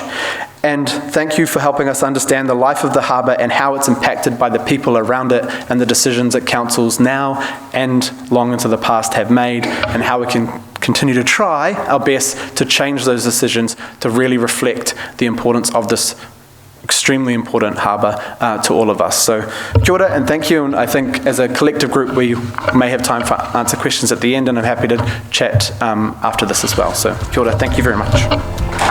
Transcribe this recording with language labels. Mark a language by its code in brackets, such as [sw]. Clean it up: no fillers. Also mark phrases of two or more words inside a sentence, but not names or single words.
[en] And thank you for helping us understand the life of the harbour and how it's impacted by the people around it and the decisions that councils now and long into the past have made, and how we can continue to try our best to change those decisions to really reflect the importance of this extremely important harbour to all of us. So [mi] kia ora [en] and thank you, and I think as a collective group we may have time for answer questions at the end, and I'm happy to chat after this as well. [mi] So kia ora, [en] thank you very much.